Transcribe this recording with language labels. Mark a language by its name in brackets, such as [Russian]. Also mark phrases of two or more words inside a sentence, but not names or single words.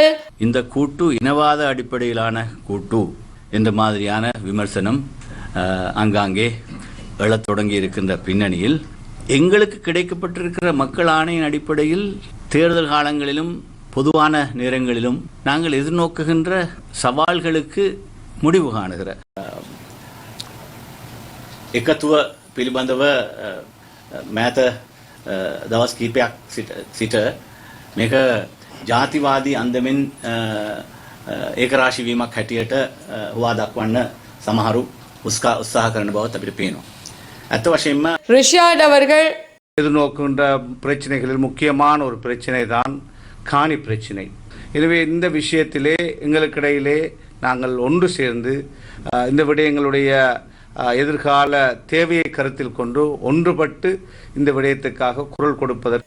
[Tamil] இந்த கூட்டு இனவாத அடிப்படையிலான கூட்டு என்ற மாதிரியான விமர்சனம் அங்காங்கே எழத் தொடங்கி இருக்கின்ற பின்னணியில் எங்களுக்கு கிடைக்கப்பட்டிருக்கிற மக்கள் ஆணையின் அடிப்படையில் தேர்தல் காலங்களிலும் பொதுவான நேரங்களிலும் நாங்கள் எதிர்நோக்குகின்ற சவால்களுக்கு முடிவு காணுகிற [Sinhala] එකතුව පිළිබඳව මෑත දවස් කීපයක් සිට මේක ජාතිවාදී අන්දමින් ඒකරාශී වීමක් හැටියට හුවා දක්වන්න සමහරු උත්සාහ කරන බවත් අපිට පේනවා. ඇත්ත වශයෙන්ම [Tamil] ரிஷாட் அவர்கள் எதிர்நோக்குகின்ற பிரச்சனைகளில் முக்கியமான ஒரு பிரச்சனை தான் காணி பிரச்சனை. எனவே இந்த விஷயத்திலே எங்களுக்கிடையிலே நாங்கள் ஒன்று சேர்ந்து இந்த விடயங்களுடைய எதிர்கால தேவையை கருத்தில் கொண்டு ஒன்றுபட்டு இந்த விடயத்துக்காக குரல் கொடுப்பதற்கு